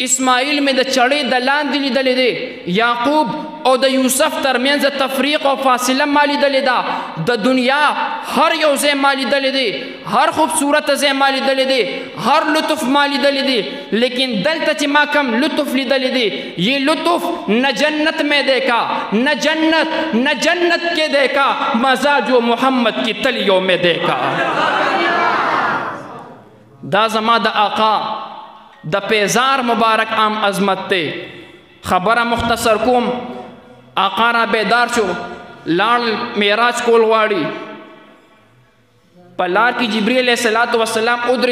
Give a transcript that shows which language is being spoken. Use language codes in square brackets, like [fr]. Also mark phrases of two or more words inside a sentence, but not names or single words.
[ps] اسماعیل مې د چړې د لاندې لیدلی دی. یعقوب او د یوسف ترمنځ تفریق او فاصله ما لیدلې ده. د دنیا هر یو ځای ما لیدلی دی، هر خوبصورت ځای ما لیدلی دی، هر لطف ما لیدلی دی، لیکن دلته چې ما کم لطف لیدلی دی [ur] یہ لطف نہ جنت میں دیکھا، نہ جنت کے دیکھا، مزہ جو محمد کی تلیوں میں دیکھا. [ps] دا زما د آقا د پیزار مبارک عام عظمت تے. خبره مختصر کوم، آقا را بیدار شو، لاړ معراج کول غواړي. په لار کې جبریل [ar] علیه الصلاۃ والسلام [ps] ودرېد.